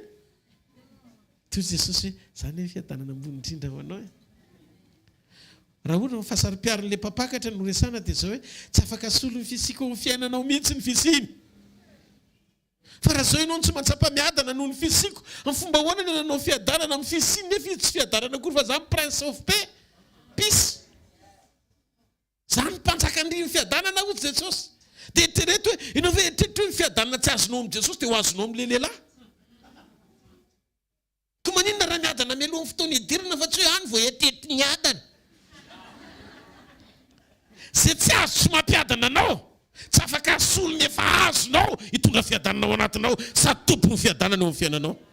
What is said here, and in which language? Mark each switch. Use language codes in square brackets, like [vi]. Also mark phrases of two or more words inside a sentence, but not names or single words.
[mg] Toy Jesosy hoe zany hoe fiadanana ambony indrindra ho anao. Raha ohatra fahasari-piarin'le mpampakatra no resana dia zao hoe tsy afaka solo ny fisika ao fiainanao mihitsy ny fisiny. Fa raha zao ianao tsy matsapa-miadana noho ny fisiko, amin'ny fomba hoana ny nanao fiadanana amin'ny fisiny nefa izy tsy fiadanana akory fa zany [en] prince of peace. [mg] Zany mpanjakandriny fiadanana hoy Jesosy. Dia eritrereto hoe ianao ve eritreretra hoe ny fiadanana tsy azonao amin'ny Jesosy dia ho azonao amin'le lehilahy. Ka maninona raha miadana mialohan'ny fotoana idirana fa tsy hoe any vao etetry ny adana. Zay tsy azo tsy mampiadana anao, tsy afaka solony efa azonao hitondra fiadanana ao anatinao sady tompony fiadanana eo amin'ny fiainanao.